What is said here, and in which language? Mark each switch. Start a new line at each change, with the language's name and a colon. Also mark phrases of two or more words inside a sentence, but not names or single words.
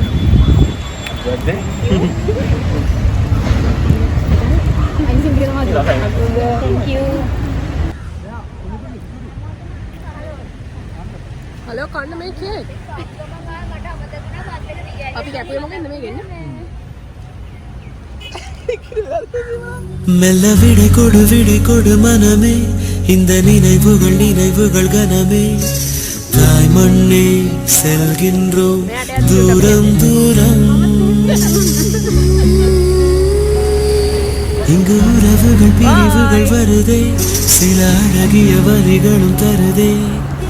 English: thank you
Sinhala: halo කන්න මේ කේක් අපි කැපුවේ මොකෙන්ද මේ ගෙන්නේ
Tamil: மெல்ல விடை கொடு மனமே இந்த நினைவுகள் கனமே தாய் மண்ணே செல்கின்றோம் தூரம் இங்கு உறவுகள் பிரிவுகள் வருதே சில அழகிய வரிகளும் தருதே